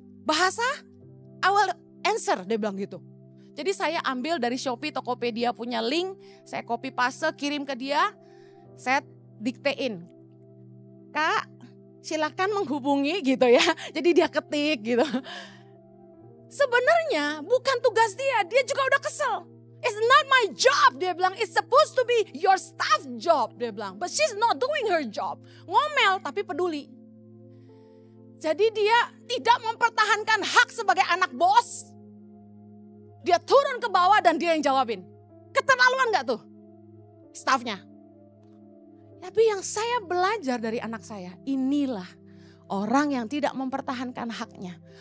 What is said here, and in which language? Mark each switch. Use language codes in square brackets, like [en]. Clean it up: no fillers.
[id] bahasa, [en] I will answer, [id] dia bilang gitu. Jadi saya ambil dari Shopee, Tokopedia punya link, saya copy paste, kirim ke dia, saya diktein. Kak, silakan menghubungi gitu ya. Jadi dia ketik gitu. Sebenarnya bukan tugas dia juga udah kesel. [en] It's not my job, [id] dia bilang. [en] It's supposed to be your staff job, dia bilang. But she's not doing her job. [id] Ngomel tapi peduli. Jadi dia tidak mempertahankan hak sebagai anak bos. Dia turun ke bawah dan dia yang jawabin. Keterlaluan gak tuh staffnya? Tapi yang saya belajar dari anak saya, inilah orang yang tidak mempertahankan haknya.